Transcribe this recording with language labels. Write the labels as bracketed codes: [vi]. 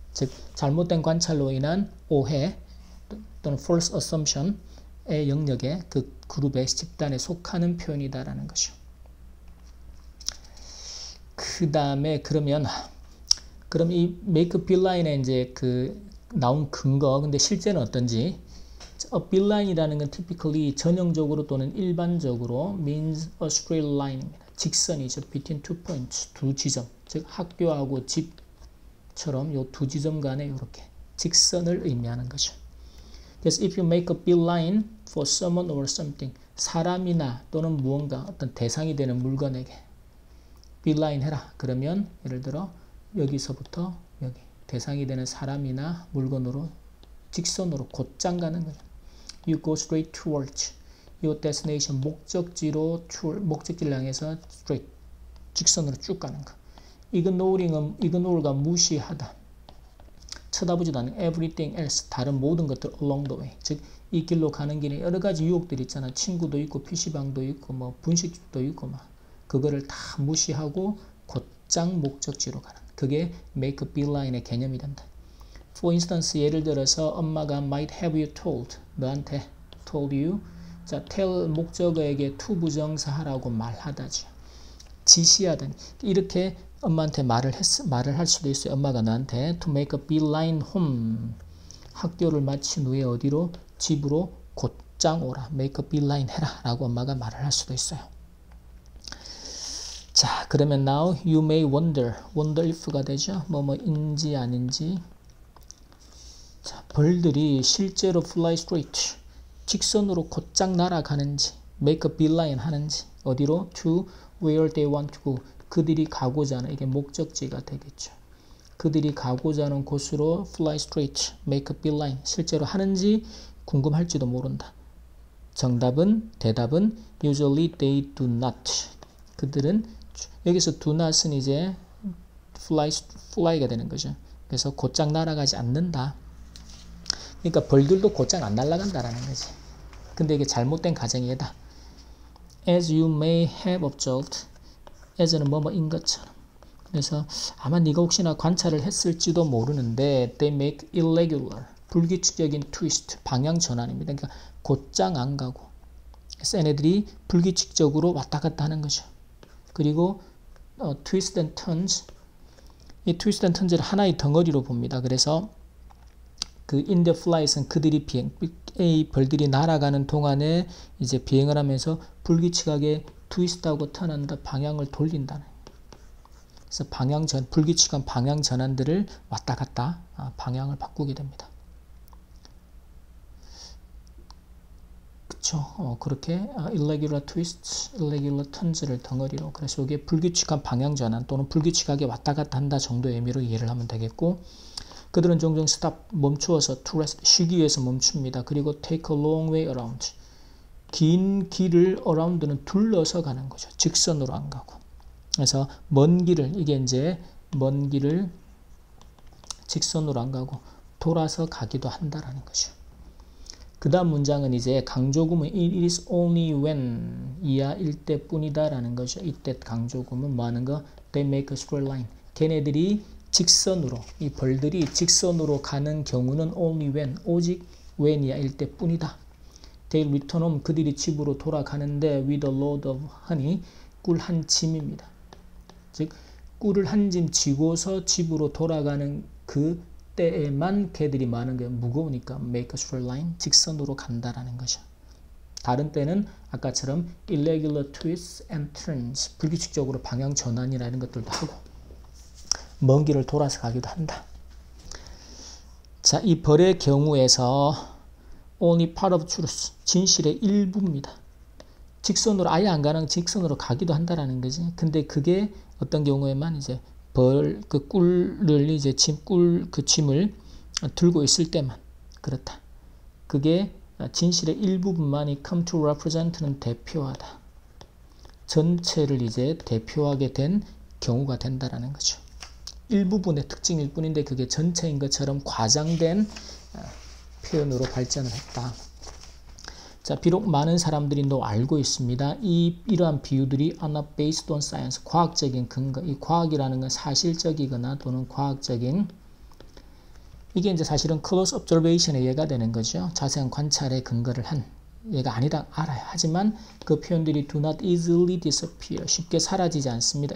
[ko] 즉 잘못된 관찰로 인한 오해 또는 false assumption의 영역에 그 그룹의 집단에 속하는 표현이다라는 것이죠. 그 다음에 그럼 이 make a beeline에 이제 그 나온 근거, 근데 실제는 어떤지. [en] A beeline이라는 건 typically [ko] 전형적으로 또는 일반적으로 [en] means a straight line입니다. [ko] 직선이죠. [en] between two points, [ko] 두 지점. 즉 학교하고 집처럼 요 두 지점 간에 이렇게 직선을 의미하는 거죠. 그래서 [en] if you make a beeline for someone or something, [ko] 사람이나 또는 무언가 어떤 대상이 되는 물건에게 beeline 해라. 그러면 예를 들어 여기서부터 여기 대상이 되는 사람이나 물건으로 직선으로 곧장 가는 거죠. [en] You go straight towards your destination, [ko] 목적지를 향해서 [en] straight, [ko] 직선으로 쭉 가는 거. ignore가 무시하다. 쳐다보지도 않는 [en] everything else, [ko] 다른 모든 것들 [en] along the way. [ko] 즉, 이 길로 가는 길에 여러 가지 유혹들이 있잖아. 친구도 있고, PC방도 있고, 뭐 분식집도 있고, 막 그거를 다 무시하고 곧장 목적지로 가는. 그게 make a beeline의 개념이 된다. [en] For instance, [ko] 예를 들어서 엄마가 [en] might have you told, [ko] 너한테 [en] told you. [ko] 자, tell 목적어에게 to 부정사 하라고 말하다죠. 지시하든 이렇게 엄마한테 말을 할 수도 있어요. 엄마가 너한테 [en] to make a beeline home [ko] 학교를 마친 후에 어디로? 집으로 곧장 오라. make a beeline 해라 라고 엄마가 말을 할 수도 있어요. 자, 그러면 [en] now you may wonder if가 되죠. [ko] 뭐뭐인지 아닌지. 자, 벌들이 실제로 [en] fly straight [ko] 직선으로 곧장 날아가는지 [en] make a beeline [ko] 하는지 어디로? [en] to where they want to go. [ko] 그들이 가고자 하는, 이게 목적지가 되겠죠. 그들이 가고자 하는 곳으로 [en] fly straight, make a beeline [ko] 실제로 하는지 궁금할지도 모른다. 대답은 [en] usually they do not. [ko] 그들은 여기서 do not은 이제 fly가 되는 거죠. 그래서 곧장 날아가지 않는다. 그러니까 벌들도 곧장 안 날아간다라는 거지. 근데 이게 잘못된 가정이다. [en] As you may have observed. [ko] as는 뭐뭐인 것처럼. 그래서 아마 네가 혹시나 관찰을 했을지도 모르는데 [en] they make irregular. [ko] 불규칙적인 twist. 방향 전환입니다. 그러니까 곧장 안 가고. 그래서 얘네들이 불규칙적으로 왔다 갔다 하는 거죠. [en] 그리고 twist and turns. [ko] 이 twist and turns를 하나의 덩어리로 봅니다. 그래서 그 in the flight은 그들이 이 벌들이 날아가는 동안에 이제 비행을 하면서 불규칙하게 트위스트하고 턴한다. 방향을 돌린다는. 그래서 불규칙한 방향 전환들을 왔다 갔다 방향을 바꾸게 됩니다. 그쵸? 그렇게 irregular twists, irregular turns를 덩어리로. 그래서 이게 불규칙한 방향 전환 또는 불규칙하게 왔다 갔다 한다 정도의 의미로 이해를 하면 되겠고, 그들은 종종 stop, 멈추어서 [en] to rest, [ko] 쉬기 위해서 멈춥니다. [en] 그리고 take a long way around. [ko] 긴 길을 around는 둘러서 가는 거죠. 직선으로 안 가고. 그래서 먼 길을, 이게 이제 먼 길을 직선으로 안 가고 돌아서 가기도 한다라는 거죠. 그 다음 문장은 이제 강조구문 it is only when 이하일 때뿐이다 라는 거죠. 이때 강조구문 뭐 하는 거? [en] they make a straight line. [ko] 걔네들이 직선으로, 이 벌들이 직선으로 가는 경우는 only when, 오직 when이하일 때뿐이다. [en] they return home, [ko] 그들이 집으로 돌아가는데 [en] with a load of honey, [ko] 꿀 한 짐입니다. 즉 꿀을 한 짐 지고서 집으로 돌아가는 그 때에만 걔들이 많은 게 무거우니까 make a straight line, 직선으로 간다라는 거죠. 다른 때는 아까처럼 irregular twists and turns, 불규칙적으로 방향 전환이라는 것들도 하고 먼 길을 돌아서 가기도 한다. 자, 이 벌의 경우에서 [en] only part of truth, [ko] 진실의 일부입니다. 직선으로 아예 안 가는 직선으로 가기도 한다라는 거지. 근데 그게 어떤 경우에만 이제 그 꿀을 이제 그 짐을 들고 있을 때만 그렇다. 그게 진실의 일부분만이 [en] come to represent [ko] 는 대표하다. 전체를 이제 대표하게 된 경우가 된다라는 거죠. 일부분의 특징일 뿐인데 그게 전체인 것처럼 과장된 표현으로 발전을 했다. 자, 비록 많은 사람들이 알고 있습니다. [en] 이러한 비유들이 are not based on science, [ko] 과학적인 근거. 이 과학이라는 건 사실적이거나 또는 과학적인, 이게 이제 사실은 [en] close observation [ko] 에 얘가 되는 거죠. 자세한 관찰에 근거를 한 얘가 아니다 알아요. 하지만 그 표현들이 [en] do not easily disappear, [ko] 쉽게 사라지지 않습니다.